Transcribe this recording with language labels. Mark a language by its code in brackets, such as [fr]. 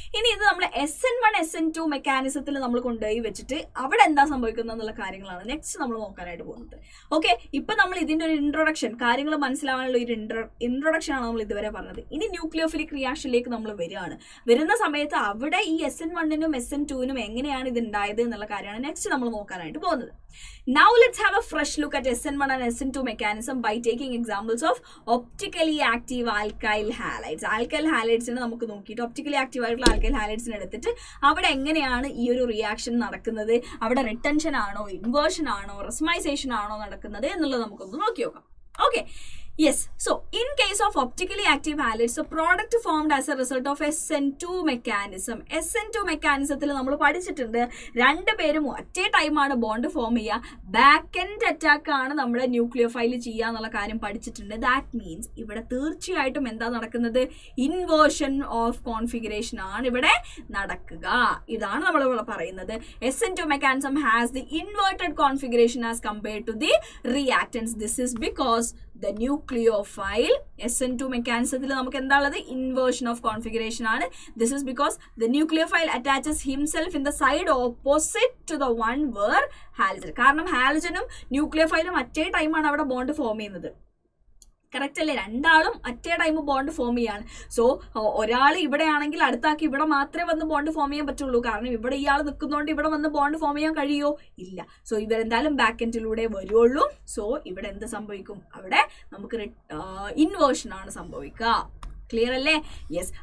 [ml] ഇനി ഇത് നമ്മൾ SN1 SN2 മെക്കാനിസത്തിൽ നമ്മൾ കൊണ്ടുപോയി വെച്ചിട്ട് അവിടെ എന്താ സംഭവിക്കുന്നത് എന്നുള്ള കാര്യങ്ങളാണ് നെക്സ്റ്റ് നമ്മൾ നോക്കാനായിട്ട് പോകുന്നത്. ഓക്കെ, ഇപ്പൊ നമ്മൾ ഇതിന്റെ ഒരു ഇൻട്രൊഡക്ഷൻ, കാര്യങ്ങൾ മനസ്സിലാവാനുള്ള ഒരു ഇൻട്രൊഡക്ഷൻ ആണ് നമ്മൾ ഇതുവരെ പറഞ്ഞത്. ഇനി ന്യൂക്ലിയോഫിലിക് റിയാക്ഷനിലേക്ക് നമ്മൾ വരുന്ന സമയത്ത് അവിടെ ഈ SN1നും SN2നും എങ്ങനെയാണ് ഇത് ഉണ്ടായത് എന്നുള്ള കാര്യമാണ് നെക്സ്റ്റ് നമ്മൾ നോക്കാനായിട്ട് പോകുന്നത്. [en] Now let's have a fresh look at SN1 and SN2 mechanism by taking examples of optically active alkyl halides. [ml] Alkyl halides നമുക്ക് നോക്കിയിട്ട് ഒപ്റ്റിക്കലി ആക്റ്റീവ് ആയിട്ടുള്ള ആൽക്കൈൽ ഹാലൈഡ്സിനെ എടുത്തിട്ട് അവിടെ എങ്ങനെയാണ് ഈ ഒരു റിയാക്ഷൻ നടക്കുന്നത്, അവിടെ റിട്ടൻഷൻ ആണോ, ഇൻവേർഷൻ ആണോ, റെസുമൈസേഷൻ ആണോ നടക്കുന്നത് എന്നുള്ളത് നമുക്കൊന്ന് നോക്കി നോക്കാം. Okay. Yes. [en] So, in case of optically active halides, the product formed as a result of SN2 mechanism. [ml] SN2 mechanism നമ്മൾ പഠിച്ചിട്ടുണ്ട്. രണ്ടുപേരും ഒറ്റ ടൈമാണ് ബോണ്ട് ഫോം ചെയ്യുക. ബാക്ക് എൻഡ് അറ്റാക്ക് ആണ് നമ്മുടെ ന്യൂക്ലിയോഫൈൽ ചെയ്യുക എന്നുള്ള കാര്യം പഠിച്ചിട്ടുണ്ട്. ദാറ്റ് മീൻസ് ഇവിടെ തീർച്ചയായിട്ടും എന്താ നടക്കുന്നത്? ഇൻവേർഷൻ ഓഫ് കോൺഫിഗറേഷൻ ആണ് ഇവിടെ നടക്കുക. ഇതാണ് നമ്മൾ ഇവിടെ പറയുന്നത്. [en] SN2 mechanism has the inverted configuration as compared to the reactants. This is because the nucleophile SN2 mechanism [ml] നമുക്ക് എന്താ ഉള്ളത്? ഇൻവേർഷൻ ഓഫ് കോൺഫിഗറേഷൻ ആണ്. [en] This is because the nucleophile attaches himself in the side opposite to the one where halogen. [ml] കാരണം ഹാലജനും ന്യൂക്ലിയോഫൈലും അറ്റേ ടൈമാണ് അവിടെ bond form ചെയ്യുന്നത്. Correct അല്ലേ? രണ്ടാളും at A time bond form ചെയ്യാണ്. സോ ഒരാൾ ഇവിടെ ആണെങ്കിൽ അടുത്ത ആൾക്ക് ഇവിടെ മാത്രമേ വന്ന് ബോണ്ട് ഫോം ചെയ്യാൻ പറ്റുള്ളൂ. കാരണം ഇവിടെ ഇയാൾ നിൽക്കുന്നതുകൊണ്ട് ഇവിടെ വന്ന് ബോണ്ട് ഫോം ചെയ്യാൻ കഴിയുമോ? ഇല്ല. സോ ഇവരെന്തായാലും ബാക്ക് എൻഡിലൂടെ വരുള്ളൂ. സോ ഇവിടെ എന്ത് സംഭവിക്കും? അവിടെ നമുക്ക് ഇൻവേർഷൻ ആണ് സംഭവിക്കുക. ക്ലിയർ അല്ലേ? യെസ്.